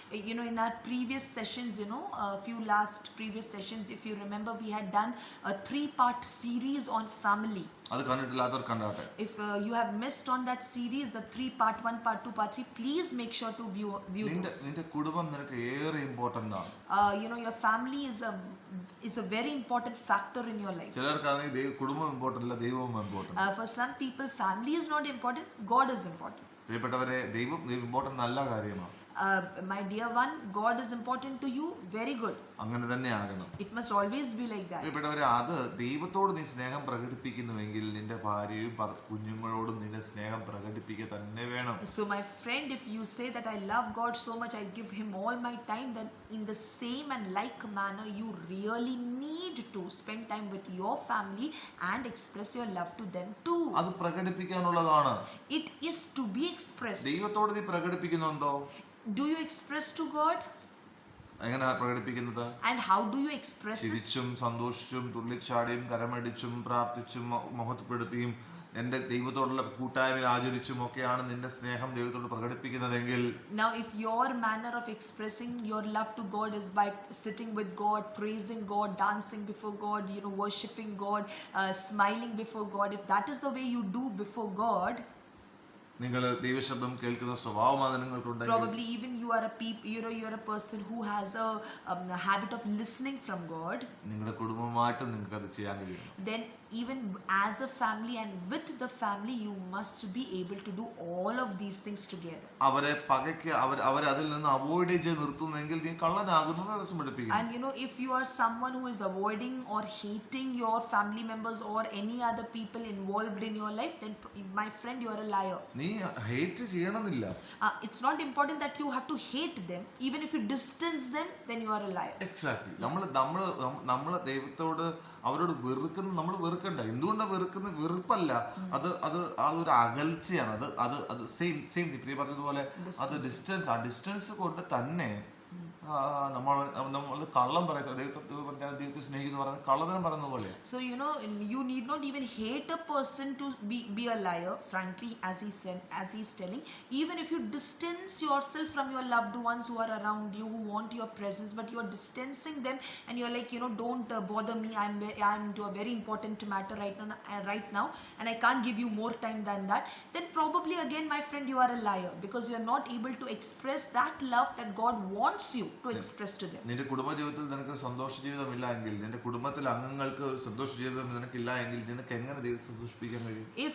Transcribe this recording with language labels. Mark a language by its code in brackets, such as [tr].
[en] In our previous sessions, previous sessions, if you remember, we had done a 3-part series on family. [ml] അത് കണ്ടിട്ടില്ലാത്തവർ കണ്ടാട്ടെ. [en] If you have missed on that series, the 3 part 1, part 2, part 3, please make sure to view those. [ml] നിന്റെ കുടുംബം നിനക്ക് ഏറെ important ആണ്. [en] Your family is a very important factor in your life. [ml] ചിലർക്കാണെങ്കിൽ കുടുംബം important അല്ല, ദൈവവും important. [en] For some people, family is not important, God is important. [ml] പ്രിയപ്പെട്ടവരെ, ദൈവം ഇമ്പോർട്ടന്റ് നല്ല കാര്യമാണ്. [en] My dear one, God is important to you, very good. [ml] അങ്ങനെ തന്നെ ആകണം. [en] It must always be like that. [ml] പ്രിയപ്പെട്ടവരെ, അത് ദൈവത്തോട് നീ സ്നേഹം പ്രകടിപ്പിക്കുന്നുവെങ്കിൽ നിന്റെ ഭാര്യയും കുഞ്ഞുങ്ങളോടും നിന്റെ സ്നേഹം പ്രകടിപ്പിക്കുക തന്നെ വേണം. [en] So my friend, if you say that I love God so much, I give him all my time, then in the same and like manner you really need to spend time with your family and express your love to them too. [ml] അത് പ്രകടിപ്പിക്കാനുള്ളതാണ്. [en] It is to be expressed. [ml] ദൈവത്തോട് നീ പ്രകടിപ്പിക്കുന്നുണ്ടോ? [en] Do you express to God? [ml] എങ്ങനെ പ്രകടിപ്പിക്കുന്നത്? [en] And how do you express it? [ml] ചിരിച്ചും സന്തോഷിച്ചും തുള്ളിച്ചാടിയും കരമടിച്ചും പ്രാർത്ഥിച്ചും മഹത്വപ്പെടുത്തിയും എന്റെ ദൈവത്തോടുള്ള കൂട്ടായ്മ ആചരിച്ചും ഒക്കെയാണ് നിന്റെ സ്നേഹം ദൈവത്തോട് പ്രകടിപ്പിക്കുന്നതെങ്കിൽ, [en] now if your manner of expressing your love to God is by sitting with God, praising God, dancing before God, worshiping God, smiling before God, if that is the way you do before God, [ml] നിങ്ങൾ ദൈവശബ്ദം കേൾക്കുന്ന സ്വഭാവമാണ് നിങ്ങൾക്കുണ്ടെങ്കിൽ, [en] probably even you are a person who has a habit of listening from God, [ml] നിങ്ങളുടെ കുടുംബമായിട്ട് നിങ്ങൾക്ക് അത് ചെയ്യാൻ കഴിയും. [en] then even as a family and with the family, you must be able to do all of these things together. [ml] അവരെ പകയ്ക്ക് അവരെ അതിൽ നിന്ന് അവോയ്ഡ് ചെയ്ത് നിർത്തുന്നെങ്കിൽ നീ കള്ളനാകുന്നു വേദോസം പഠിപ്പിക്കുന്നു. [en] And if you are someone who is avoiding or hating your family members or any other people involved in your life, then my friend, you are a liar. [ml] നീ hate ചെയ്യണമെന്നില്ല. [en] It's not important that you have to hate them. Even if you distance them, then you are a liar. Exactly. [ml] നമ്മള് ദൈവത്തോട് അവരോട് വെറുക്കുന്ന നമ്മൾ വെറുക്കണ്ട. എന്തുകൊണ്ടാണ് വെറുക്കുന്ന? വെറുപ്പല്ല, അതൊരു അകൽച്ചയാണ്. അത് സെയിം പ്രിയ പറഞ്ഞതുപോലെ അത് ഡിസ്റ്റൻസ്. ആ ഡിസ്റ്റൻസ് കൊണ്ട് തന്നെ നമ്മൾ കള്ളം പറയുന്നത് ദൈവത്തെ സ്നേഹിക്കുന്നു പറയുന്നത് കള്ളതനം പറയുന്ന പോലെ. [en] So you need not even hate a person to be a liar. Frankly, as he's telling, even if you distance yourself from your loved ones who are around you, who want your presence, but you are distancing them and you're like, don't bother me, I'm to a very important matter right now and I can't give you more time than that, then probably again, my friend, you are a liar, because you're not able to express that love that God wants you to express to them. [ml] നിന്റെ കുടുംബ ജീവിതത്തിൽ നിനക്ക് സന്തോഷ ജീവിതമില്ല എങ്കിൽ, നിന്റെ കുടുംബത്തിലെ അംഗങ്ങൾക്ക് ഒരു സന്തോഷ ജീവിതം നിനക്കില്ല എങ്കിൽ, നിനക്ക് എങ്ങനെ ദൈവത്തെ സന്തോഷിപ്പിക്കാൻ കഴിയും?